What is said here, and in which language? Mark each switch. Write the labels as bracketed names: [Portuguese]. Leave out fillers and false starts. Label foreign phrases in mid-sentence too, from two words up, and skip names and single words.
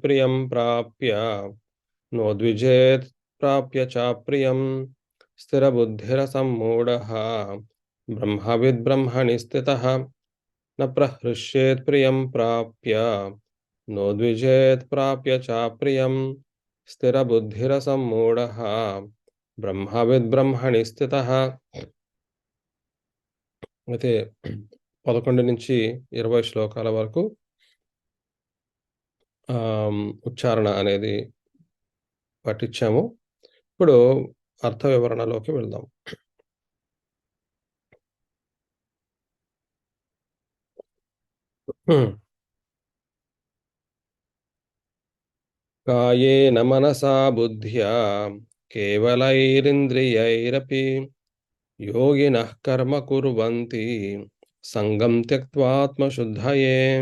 [Sanskrit] प्रियं प्राप्य नोद्विजेत् प्राप्य चाप्रियम् स्थिरबुद्धिरसम्मूढः ब्रह्मविद् ब्रह्मणि स्थितः न प्रहृष्येत् प्रियं प्राप्य नोद्विजेत् प्राप्य चाप्रियम् स्थिरबुद्धिरसम्मूढः ब्रह्मविद् ब्रह्मणि స్థితః [Telugu] అయితే 11 నుంచి 20 శ్లోకాల వరకు ఉచ్చారణ అనేది పఠించాము. ఇప్పుడు అర్థ వివరణలోకి వెళ్దాం. [Sanskrit] కాయేన మనసా బుద్ధ్యా కేవలైరింద్రియైరపి యోగినః కర్మ కుర్వంతి సంగం త్యక్త్వా ఆత్మశుద్ధయే.